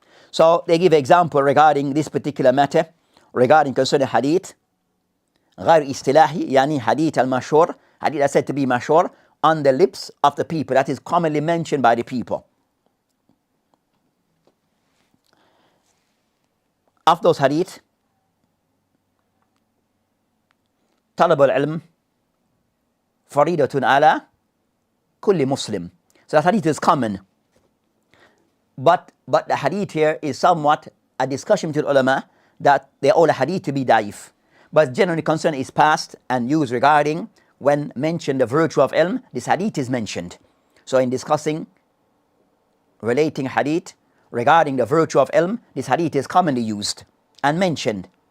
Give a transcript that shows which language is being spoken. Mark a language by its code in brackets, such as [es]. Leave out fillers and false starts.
[en] So they give an example regarding this particular matter, regarding concerning hadith. [ar] غير اصطلاحي يعني [en] hadith al-mashhur, hadith is said to be mashhur on the lips of the people, that is commonly mentioned by the people. Of those hadith, [ar] طلب العلم فريضة على كل [en] Muslim. So that hadith is common. But the hadith here is somewhat a discussion between ulama that they all hadith to be daif. But generally concern is past and used regarding when mentioned the virtue of ilm, this hadith is mentioned. So in discussing, relating hadith regarding the virtue of ilm, this hadith is commonly used and mentioned.